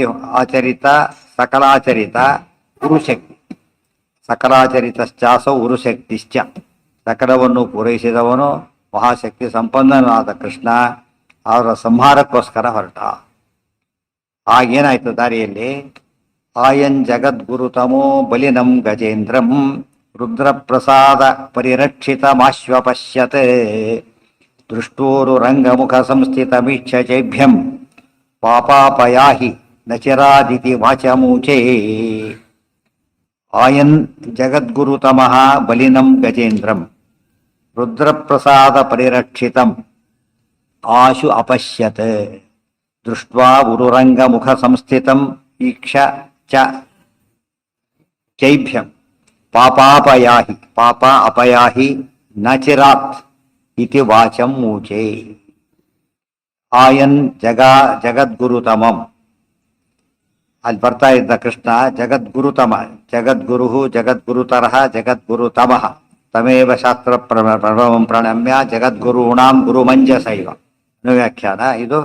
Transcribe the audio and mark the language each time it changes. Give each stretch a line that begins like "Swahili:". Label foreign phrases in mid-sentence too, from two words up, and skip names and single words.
Sanskrit: ಆಚರಿತ ಸಕಲಾಚರಿತ ಉರುಶಕ್ತಿ, ಸಕಲಾಚರಿತಶ್ಚಾಸೌ ಉರುಶಕ್ತಿಶ್ಚ,
Kannada: ಸಕಲವನ್ನು ಪೂರೈಸಿದವನು ಮಹಾಶಕ್ತಿ ಸಂಪನ್ನನಾದ ಕೃಷ್ಣ ಅವರ ಸಂಹಾರಕ್ಕೋಸ್ಕರ ಹೊರಟ. ಆಗೇನಾಯ್ತು ದಾರಿಯಲ್ಲಿ,
Sanskrit: ಆಯನ್ ಜಗದ್ಗುರುತಮೋ ಬಲಿನಂ ಗಜೇಂದ್ರಂ ರುದ್ರಪ್ರಸಾದ ಪರಿರಕ್ಷಿತಮಾಶ್ವಪಶ್ಯತ್ ದೃಷ್ಟೋರು ರಂಗಮುಖ ಸಂಸ್ಥಿತಮೀಕ್ಷ ಚೈಭ್ಯಂ ಪಾಪಾಪಯಾಹಿ ನಚಿರಾದಿತಿ ವಾಚಮೂಚೇ. ಆಯನ್ ಜಗದ್ಗುರುತಮಃ ಬಲಿನಂ ಗಜೇಂದ್ರಂ ರುದ್ರಪ್ರಸಾದ ಪರಿರಕ್ಷಿತಂ ಆಶು ಅಪಶ್ಯತ್ ದೃಷ್ಟ್ವಾ ಉರುರಂಗಮುಖ ಸಂಸ್ಥಿತಂ ಈಕ್ಷ ಚ ಚೈಭ್ಯಂ ಪಾಪಾಪಯಾಹಿ ಪಾಪ ಅಪಯಾಹಿ ನಚಿರಾತ್ ಇತಿ ವಾಚಂ ಮೂಚೆ. ಆಯನ್ ಜಗದ್ಗುರುತಮಂ,
Kannada: ಅಲ್ಲಿ ಬರ್ತಾ ಇದ್ದ ಕೃಷ್ಣ ಜಗದ್ಗುರುತಮ,
Sanskrit: ಜಗದ್ಗುರು ಜಗದ್ಗುರುತರಃ ಜಗದ್ಗುರುತಮಃ ತಮೇವ ಶಾಸ್ತ್ರ ಪ್ರಭವಂ ಪ್ರಣಮ್ಯ ಜಗದ್ಗುರುಣಾಂ ಗುರುಮಂಜಸೈವ ವ್ಯಾಖ್ಯಾನ ಇದು.